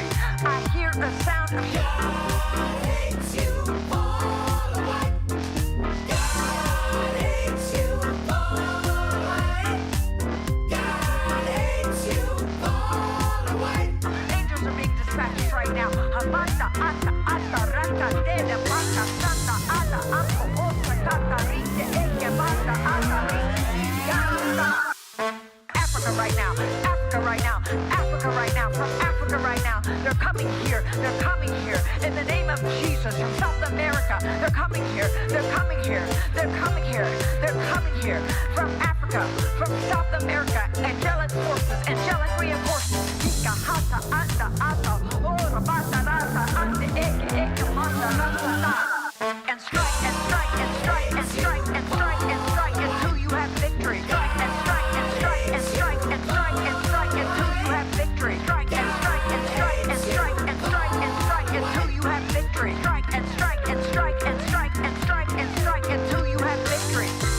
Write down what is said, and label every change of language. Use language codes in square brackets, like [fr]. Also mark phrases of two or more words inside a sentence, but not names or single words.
[en] I hear a sound of God hates you all away. God hates you all away. God hates you all away. Angels are being dispatched right now. Hamanda ata ata rata dede bata santa ala ampo osa tata rite eke bata ata rite yanda. Africa right now, Africa right now, Africa right now, from Africa right now. They're coming here, they're coming here. In the name of Jesus, from South America, they're coming here, they're coming here, they're coming here, they're coming here. From Africa, from South America, angelic forces, angelic reinforcements. Ika hata anda ata, ora bata rata, ande eke eke manda rata ta. And strike, and strike, and strike, and strike, and strike, and strike, until you have victory. Strike, and strike, and strike, and strike, and strike, and strike, until you have victory. Strike, and strike, and strike, and strike, and strike, and strike, until you have victory. Strike, and strike, and strike, and strike, and strike, and strike, until you have victory.